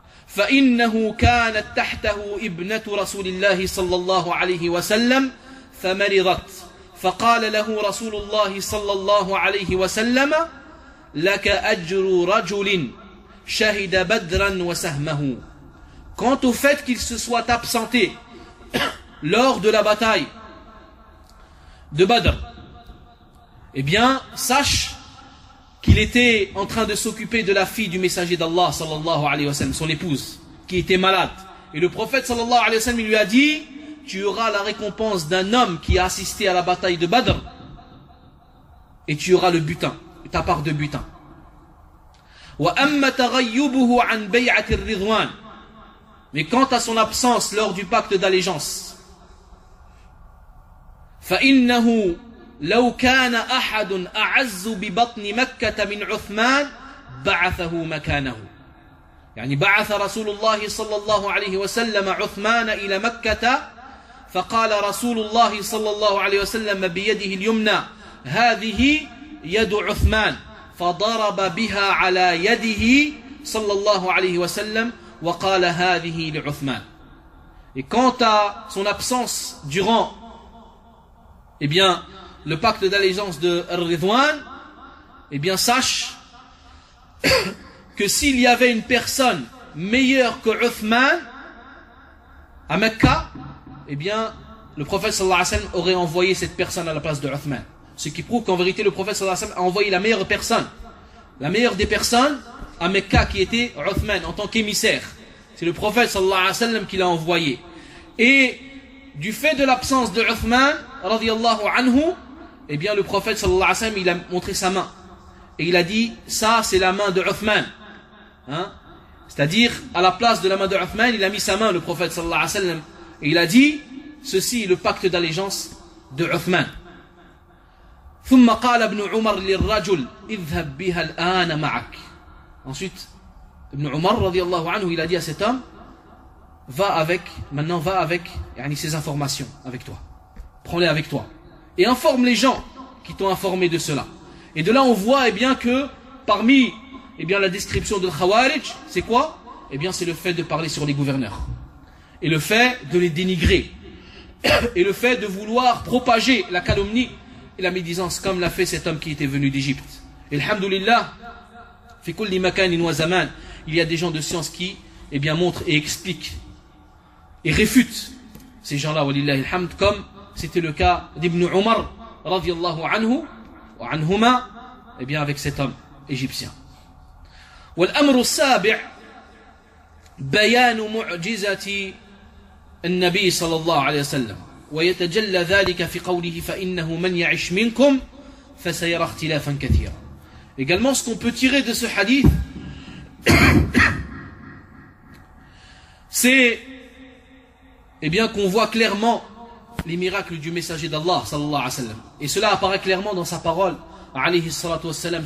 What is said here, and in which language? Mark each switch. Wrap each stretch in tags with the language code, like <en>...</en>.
<ar>فإنه كانت تحته ابنة رسول الله صلى الله عليه وسلم فمرضت فقال له رسول الله صلى الله عليه وسلم لك أجر رجل شهد بدرا وسهمه.</ar> <fr>Quant au fait qu'il se soit absenté lors de la bataille de Badr, eh bien sache qu'il était en train de s'occuper de la fille du messager d'Allah sallallahu alayhi wa sallam, son épouse, qui était malade. Et le prophète sallallahu alayhi wa sallam lui a dit: tu auras la récompense d'un homme qui a assisté à la bataille de Badr et tu auras le butin, ta part de butin.</fr> <ar>Wa amma taghayyubuhu an bay'ati ar-ridwan.</ar> <fr>Mais quant à son absence lors du pacte d'allégeance,</fr> <ar>fa innahu لو كان أحد أعز ببطن مكة من عثمان بعثه مكانه. يعني بعث رسول الله صلى الله عليه وسلم عثمان إلى مكة فقال رسول الله صلى الله عليه وسلم بيده اليمنى: هذه يد عثمان. فضرب بها على يده صلى الله عليه وسلم وقال: هذه لعثمان.</ar> <fr>Et quant à son absence durant, eh bien, le pacte d'allégeance de Ridwan, eh bien sache que s'il y avait une personne meilleure que Uthman à Mecca, eh bien le prophète sallallahu alayhi wa sallam aurait envoyé cette personne à la place de Uthman. Ce qui prouve qu'en vérité le prophète sallallahu alayhi wa sallam a envoyé la meilleure personne, la meilleure des personnes à Mecca, qui était Uthman en tant qu'émissaire. C'est le prophète sallallahu alayhi wa sallam qui l'a envoyé. Et du fait de l'absence de Uthman radiyallahu anhu, eh bien le prophète sallallahu alayhi wa sallam, il a montré sa main et il a dit: ça c'est la main de Uthman, hein? C'est-à-dire à la place de la main de Uthman, il a mis sa main le prophète sallallahu alayhi wa sallam, Et il a dit ceci, le pacte d'allégeance de Uthman.</fr> <ar>ثم قال ابن عمر للرجل اذهب بها الآن معك.</ar> <fr>Ensuite, ابن عمر رضي الله عنه, il a dit à cet homme, va avec, maintenant va avec, يعني ces informations avec toi. Prends-les avec toi. Et informe les gens qui t'ont informé de cela. Et de là, on voit, eh bien, que parmi, eh bien, la description de Khawarij, c'est quoi? Eh bien, c'est le fait de parler sur les gouverneurs. Et le fait de les dénigrer. Et le fait de vouloir propager la calomnie et la médisance, comme l'a fait cet homme qui était venu d'Égypte. Et alhamdoulillah,</fr> <ar>fi kulli makanin wa zaman,</ar> <fr>il y a des gens de science qui, eh bien, montrent et expliquent et réfutent ces gens-là, walillahi alhamd, comme c'était le cas d'Ibn Umar, radiyallahu anhu, wa anhuma, eh bien, avec cet homme égyptien.</fr> <ar>Wal amru sabi' bayanu mu'jizati النبي صلى الله عليه وسلم ويتجلى ذلك في قوله فإنه من يعش منكم فسيرى اختلافا كثيرا.</ar> <fr>Également, ce qu'on peut tirer de ce hadith, c'est, eh bien, qu'on voit clairement les miracles du messager d'Allah صلى الله عليه وسلم. Et cela apparaît clairement dans sa parole عليه الصلاة والسلام.</fr>